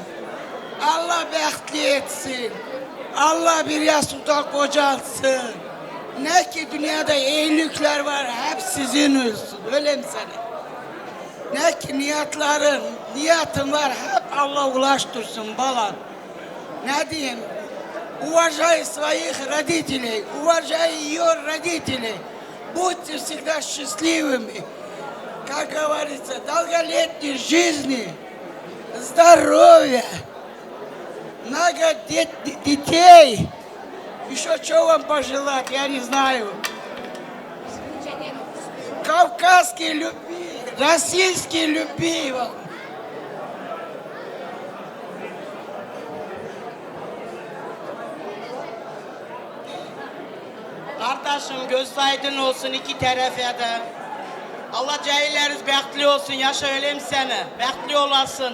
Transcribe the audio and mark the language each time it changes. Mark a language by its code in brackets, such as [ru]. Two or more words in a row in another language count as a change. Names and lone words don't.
[tr] Allah bəxtli etsin. Allah bir yastıkta kocalsın. Ne ki dünyada iyilikler var, hep sizin olsun. Öyle mi sana? Ne ki niyetin var, hep Allah ulaştırsın balam. Ne diyeyim? [ru] Уважай своих родителей, уважай ее родителей. Будьте всегда счастливыми. Как говорится, долголетней жизни, здоровья, много детей. Еще что вам пожелать, я не знаю. Кавказской любви, российской любви вам. [tr] Kardeşim göz aydın olsun iki tarafa da. Allah cahilleriniz bəxtli olsun, yaşa ölüm seni. Bəxtli olasın.